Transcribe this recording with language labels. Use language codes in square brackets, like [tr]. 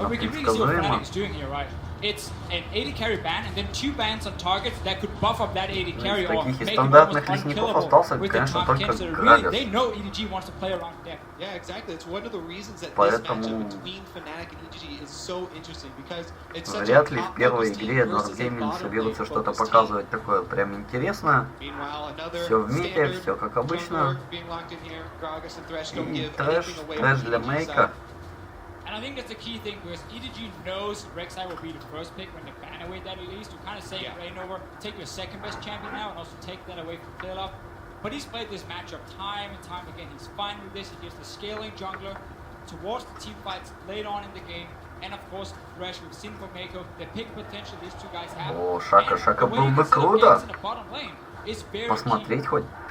[en] But we can really see what Fnatic is doing here, right? It's an AD carry ban and then 2 bans on targets that could buff up that AD carry or make it almost unkillable with the Tom Kench. So really, they know EDG wants to play around Deft. Yeah, exactly. It's one of the reasons that this matchup between Fnatic and EDG is so interesting because it's such [ru] Вряд ли в первой игре Edward Gaming соберутся что-то показывать такое прям интересное. Все в мире, все как обычно. И трэш для мейка. [en] And I think that's the key thing because EDG knows Rek'Sai will be the first pick when they ban away that Elise to kind of say Reignover, take your second best champion now and also take that away from ClearLab. But he's played this matchup time and time again. He's fine with this. He gives the scaling jungler towards the team fights late on in the game. And of course, Thresh, we've seen for Mako, the pick potential these two guys have. [ru] О, Шака было бы круто посмотреть хоть.